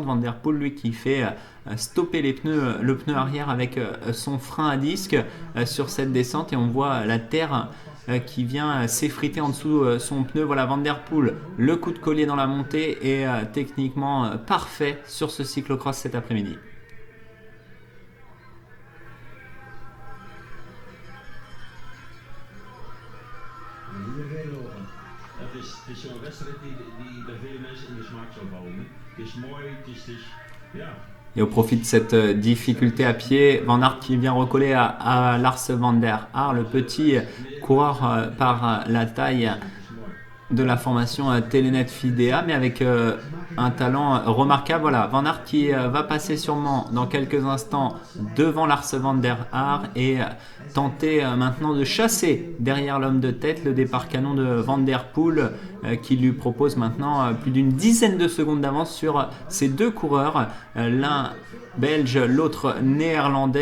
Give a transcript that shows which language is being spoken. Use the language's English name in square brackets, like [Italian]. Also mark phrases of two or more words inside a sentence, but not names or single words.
[French] Van Der Poel, lui, qui fait stopper le pneu arrière avec son frein à disque sur cette descente et on voit la terre qui vient s'effriter en dessous son pneu. Voilà Van Der Poel, le coup de collier dans la montée est techniquement parfait sur ce cyclocross cet après-midi. [Dutch] Het is zo'n wedstrijd die bij vele mensen in de smaak zal vallen. Het is mooi, het is ja. [French] Et au profit de cette difficulté à pied, Van Aert qui vient recoller à Lars Van der Haar, le petit coureur par la taille de la formation Telenet Fidea, mais avec un talent remarquable. Voilà, Van Aert qui va passer sûrement dans quelques instants devant Lars Van der Haar et tenter maintenant de chasser derrière l'homme de tête le départ canon de Van Der Poel qui lui propose maintenant plus d'une dizaine de secondes d'avance sur ces deux coureurs, l'un belge, l'autre néerlandais.